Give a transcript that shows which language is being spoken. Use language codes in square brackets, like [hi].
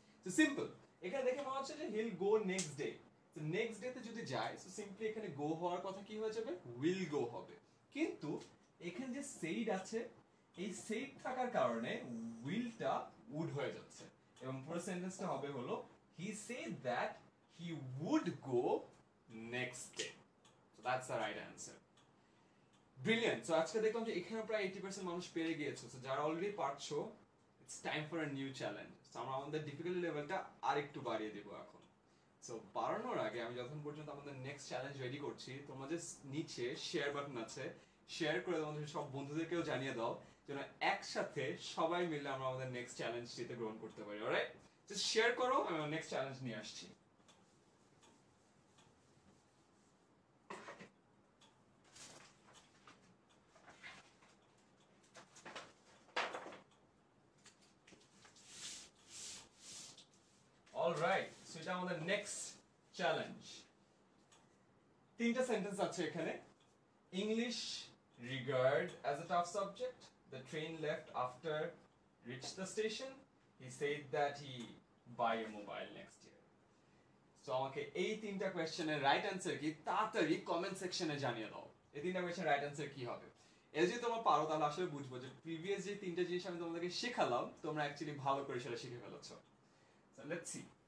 [bn] তো সিম্পল, এখানে দেখে মনে হচ্ছে যে হিল গো নেক্সট ডে। তো নেক্সট ডে তে যদি যায় সো সিম্পলি এখানে গো হওয়ার কথা কি হয়ে যাবে? উইল গো হবে। কিন্তু এখানে যে সেইড আছে, এই সেইড থাকার কারণে উইলটা উড হয়ে যাচ্ছে এবং পুরো সেন্টেন্সটা হবে হলো [en] He said that he would go next day. So that's the right answer. Brilliant. [bn] So আজকে দেখলাম যে এখানে প্রায় 80% মানুষ পেরে গিয়েছো। সো যারা অলরেডি পারছো, [en] It's time for a new challenge. [bn] So আমরা আমাদের ডিফিকাল্টি লেভেলটা আরেকটু বাড়িয়ে দেব এখন। সো বাড়ানোর আগে আমি যতক্ষণ পর্যন্ত আমাদের নেক্সট চ্যালেঞ্জ রেডি করছি, তোমরা যে নিচে শেয়ার বাটন আছে, শেয়ার করে তোমাদের সব বন্ধুদেরকেও জানিয়ে দাও যেন একসাথে সবাই মিলে আমরা আমাদের নেক্সট চ্যালেঞ্জটিতে গ্রহণ করতে পারি। অলরাইট, জাস্ট শেয়ার করো, আমি আমার নেক্সট চ্যালেঞ্জ নিয়ে আসছি। অলরাইট, সো এটা আমাদের নেক্সট চ্যালেঞ্জ। তিনটা সেন্টেন্স আছে এখানে। [en] English regard as a tough subject. The train left after reached the station. He said that he buy a mobile next year. [bn] So আমাকে এই তিনটা কোশ্চেনের রাইট অ্যানসার কি তাড়াতাড়ি কমেন্ট সেকশনে জানিয়ে দাও। এই তিনটা কোশ্চেনের রাইট অ্যানসার কি হবে? এই যদি তোমরা পারো তাহলে আসলে বুঝবো যে প্রিভিয়াস যে তিনটা জিনিস আমি তোমাদেরকে শেখালাম তোমরা অ্যাকচুয়ালি ভালো করে সেটা শিখে ফেলেছো। [en] So let's see.